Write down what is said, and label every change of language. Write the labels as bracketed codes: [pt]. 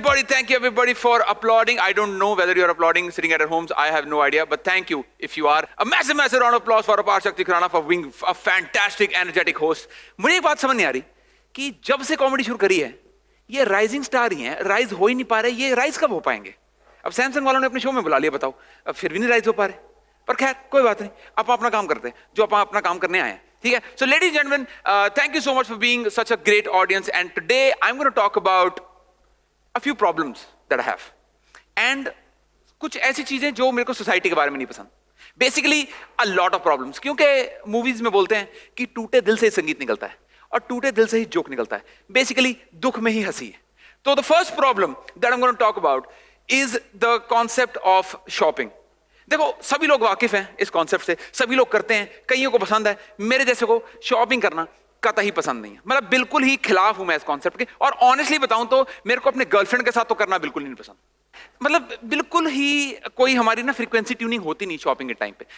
[en] Thank you everybody for applauding. I don't know whether you're applauding sitting at your homes. I have no idea, but thank you if you are. A massive round of applause for Apar Shakti Khurana for being a fantastic, energetic host. [hi] मुझे एक बात समझ नहीं आ रही कि जब से comedy शुरू करी है ये राइजिंग स्टार ही हैं, राइज हो ही नहीं पा रहे. ये राइज कब हो पाएंगे? अब सैमसंग वालों ने अपने शो में बुला लिया, बताओ. अब फिर भी नहीं राइज हो पा रहे. पर खैर कोई बात नहीं, आप अपना काम करते हैं जो आप अपना काम करने आए हैं. ठीक है. [en] So ladies and gentlemen, thank you so much for being such a great audience, and today I'm going to talk about a few problems that I have, and [hi] कुछ ऐसी चीजें जो मेरे को सोसाइटी के बारे में नहीं पसंद. Basically [en] a lot of problems, [hi] क्योंकि मूवीज में बोलते हैं कि टूटे दिल से ही संगीत निकलता है और टूटे दिल से ही जोक निकलता है. बेसिकली दुख में ही हंसी है. [en] तो the first problem that I'm going to talk about is the concept of shopping. [hi] देखो सभी लोग वाकिफ हैं इस कॉन्सेप्ट से, सभी लोग करते हैं, कईयों को पसंद है. मेरे जैसे को शॉपिंग करना कतई पसंद नहीं है. मतलब बिल्कुल ही खिलाफ हूं मैं इस कॉन्सेप्ट के. और ऑनेस्टली बताऊं तो मेरे को अपने गर्लफ्रेंड के साथ तो करना बिल्कुल नहीं पसंद. मतलब बिल्कुल ही कोई हमारी ना फ्रीक्वेंसी ट्यूनिंग होती नहीं शॉपिंग के टाइम पे.